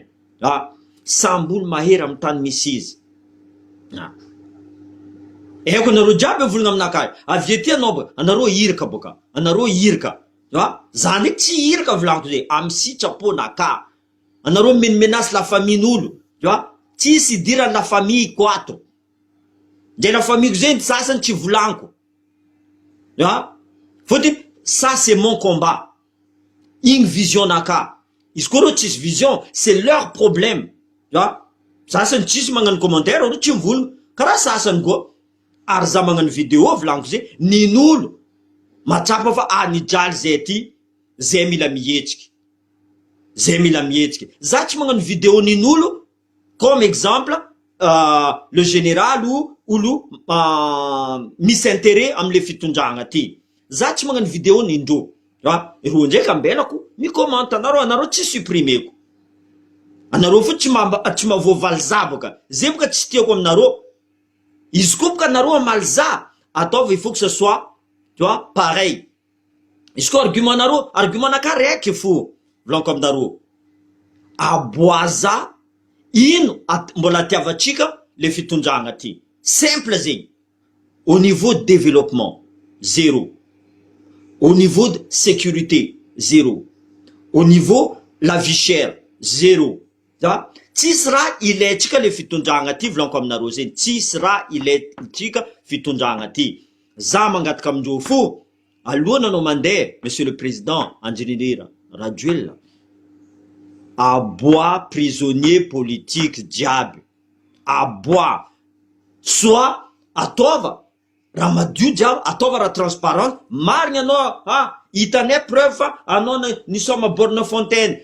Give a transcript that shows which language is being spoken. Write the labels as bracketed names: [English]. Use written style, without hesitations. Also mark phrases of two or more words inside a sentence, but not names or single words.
[Malagasy] Sambolo mahery amin'ny tany misy izy. Haiko anareo jiaby mivolagna aminaka. Avy ety anao, anareo iraka boka. Anareo iraka. Za ndraiky tsy iraka volanko zay. Amin'ny sitrapônaka. Anareo [French] menace la famille [Malagasy] n'olo. Tsisy idiran'ny [French] la famille [Malagasy] 4. Ndraiky [French] la famille [Malagasy] ko zegny sasany tsy volanko. Fotiny, [French] ça c'est mon combat. [Malagasy] Igny vision naka. Izy koa reo tsisy vision, [French] c'est leur problème. [Malagasy] sasany tsisy magnano commentaire oro tsy mivologno karaha sasany koa ary za magnano vidéo volaniko zay nin'olo matsapa fa nijaly zay ty zay mila mihetsiky za tsy magnano vidéo nin'olo [French] comme exemple le général [Malagasy] ou olo misy intérêt amle fitondragna ty za tsy magnano vidéo nindro ro ndraiky ambelako micommente anareo tsy supprimeko anareo fo tsy mavoavaly za boka zay boka tsy tiako aminareo izy koa boka anareo amaly za ataova [French] il faut que ce soit tu vois pareil [Malagasy] izy koa argument naka raiky fo volaniko aminareo aboaza ino mbola tiavatsika le fitondragna ty simple zegny [French] au niveau de développement zéro au niveau de sécurité zéro au niveau la vie chère zéro [Malagasy] tsisy raha ilaitsika le fitondragna ty volaniko aminareo zegny tsisy raha ilaitsika fitondragna ty za mangataka amindreo fo aloha nanao mandeha [French] monsieur le président [Malagasy] Andrinira Rajoelina aboa [French] prisonnier politique [Malagasy] jiaby aboa soit ataova raha madio jiaby ataova raha transparent marigny anao hitanay preuve fa anao nisoma borne fontaine